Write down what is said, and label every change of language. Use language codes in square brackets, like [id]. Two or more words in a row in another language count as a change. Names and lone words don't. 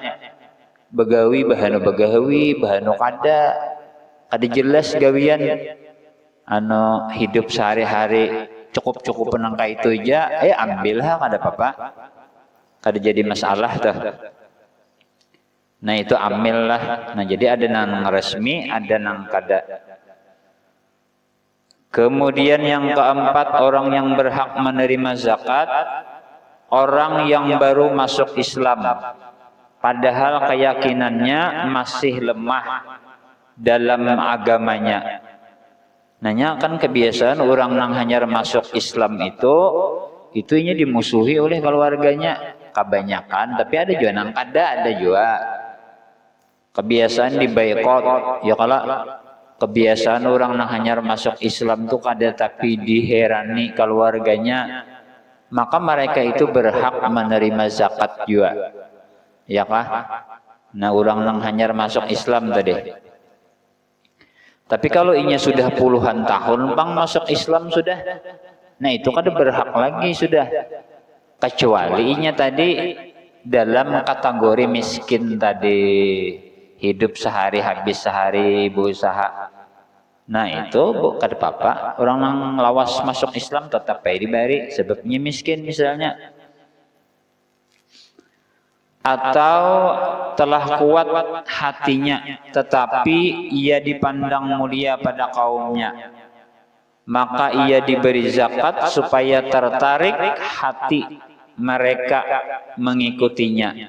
[bjn] Begawi bahano kada jelas gawian anu hidup sehari-hari cukup penangka itu aja, ambillah kada apa-apa, kada jadi masalah tuh. Nah, itu ambil lah. Nah, jadi ada nang resmi, ada nang kada. [id] Kemudian yang keempat, orang yang berhak menerima zakat, orang yang baru masuk Islam, padahal keyakinannya masih lemah dalam agamanya. [bjn] Nanya kan kebiasaan orang nang hanya masuk Islam itunya dimusuhi oleh keluarganya kebanyakan, tapi ada juga nang ada juga kebiasaan diboikot. Ya kalau kebiasaan orang nang hanya masuk Islam tuh kada tapi diherani keluarganya, maka mereka itu berhak menerima zakat juga. Ya kah? Nah, orang nang hanya masuk Islam tadi. Tapi kalau inya sudah puluhan tahun bang masuk Islam sudah, nah itu kan berhak lagi sudah. Kecuali inya tadi dalam kategori miskin tadi, hidup sehari habis sehari berusaha. Nah itu kada apa-apa. Orang yang lawas masuk Islam tetap diberi sebabnya miskin misalnya. [id] Atau telah kuat hatinya tetapi ia dipandang mulia pada kaumnya, maka ia diberi zakat supaya tertarik hati mereka mengikutinya.